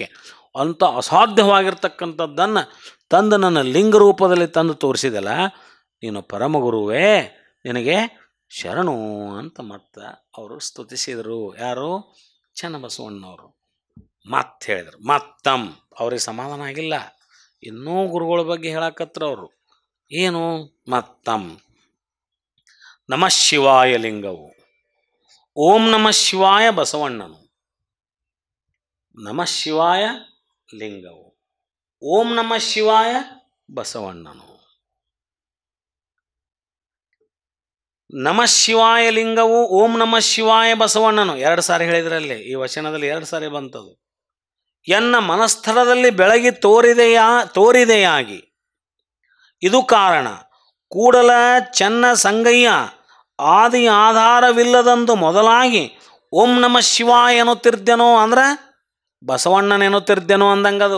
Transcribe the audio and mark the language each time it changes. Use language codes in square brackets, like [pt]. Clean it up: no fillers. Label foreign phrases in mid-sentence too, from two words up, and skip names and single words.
[kn] ಅಂಥ ಅಸಾಧ್ಯವಾಗಿರ್ತಕ್ಕಂಥದ್ದನ್ನು ತಂದು ನನ್ನ ಲಿಂಗ ರೂಪದಲ್ಲಿ ತಂದು ತೋರಿಸಿದಲ್ಲ, ನೀನು ಪರಮಗುರುವೇ, ನಿನಗೆ ಶರಣು ಅಂತ ಮತ್ತೆ ಅವರು ಸ್ತುತಿಸಿದರು. ಯಾರು? ಚನ್ನಬಸವಣ್ಣವರು. ಮತ್ತೆ ಹೇಳಿದರು, ಮತ್ತಂ. ಅವ್ರಿಗೆ ಸಮಾಧಾನ ಆಗಿಲ್ಲ, ಇನ್ನೂ ಗುರುಗಳ ಬಗ್ಗೆ ಹೇಳಕತ್ರ ಅವರು. ಏನು? ಮತ್ತಂ [sa] ನಮಃ ಶಿವಾಯ [kn] ಲಿಂಗವು, [sa] ಓಂ ನಮಃ ಶಿವಾಯ [kn] ಬಸವಣ್ಣನು, [sa] ನಮಃ ಶಿವಾಯ [kn] ಲಿಂಗವು, [sa] ಓಂ ನಮಃ ಶಿವಾಯ [kn] ಬಸವಣ್ಣನು. [sa] ನಮಃ ಶಿವಾಯ [kn] ಲಿಂಗವು, [sa] ಓಂ ನಮಃ ಶಿವಾಯ [kn] ಬಸವಣ್ಣನು 2 ಸಾರಿ ಹೇಳಿದ್ರಲ್ಲಿ, ಈ ವಚನದಲ್ಲಿ 2 ಸಾರಿ ಬಂತದು. ಎನ್ನ ಮನಸ್ಥಳದಲ್ಲಿ ಬೆಳಗಿ ತೋರಿದೆಯಾಗಿ ಇದು ಕಾರಣ, ಕೂಡಲ ಚೆನ್ನ ಸಂಗಯ್ಯ ಆದಿ ಆಧಾರವಿಲ್ಲದಂದು ಮೊದಲಾಗಿ [sa] ಓಂ ನಮಃ ಶಿವಾಯ [kn] ಎನ್ನುತ್ತಿರ್ದೆನೋ ಅಂದ್ರೆ ಬಸವಣ್ಣನೆನ್ನುತ್ತಿರ್ದೆನೋ ಅಂದಂಗದು.